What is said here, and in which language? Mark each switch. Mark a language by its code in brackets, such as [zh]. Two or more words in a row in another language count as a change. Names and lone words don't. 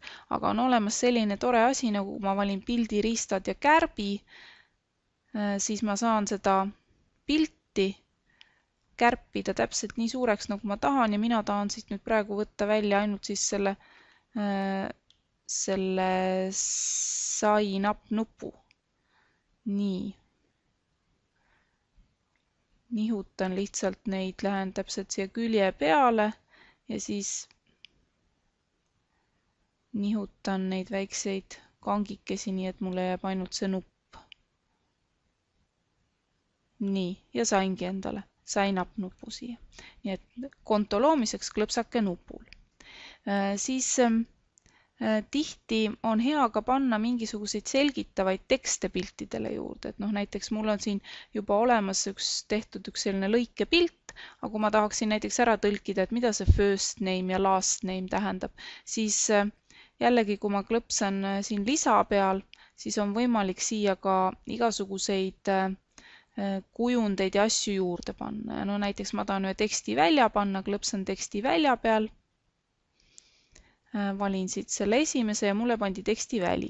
[et] Aga on olemas selline tore asi, nagu ma valin pildiriistad ja kärbi, siis ma saan seda pilti kärpida täpselt nii suureks, nagu ma tahan ja mina tahan siit nüüd praegu võtta välja ainult siis selle [en] sign up [et] nupu. Nii. Nihutan lihtsalt neid, lähen täpselt siia külje peale ja siis nihutan neid väikseid kangikesi, nii et mulle jääb ainult see nupp. Nii, ja saingi endale [en] sign up [et] nupu siia. Nii et konto loomiseks klõpsake nupul. Siis tihti on hea ka panna mingisuguseid selgitavaid tekste piltidele juurde. Et näiteks mul on siin juba olemas tehtud üks selline lõikepilt, aga kui ma tahaksin näiteks ära tõlkida, et mida see [en] first name [et] ja [en] last name [et] tähendab, siis jällegi, kui ma klõpsan siin lisa peal, siis on võimalik siia ka igasuguseid kujundeid ja asju juurde panna. No näiteks ma tahan ühe teksti välja panna, klõpsan teksti välja peal, valin siit selle esimese ja mulle pandi tekstiväli.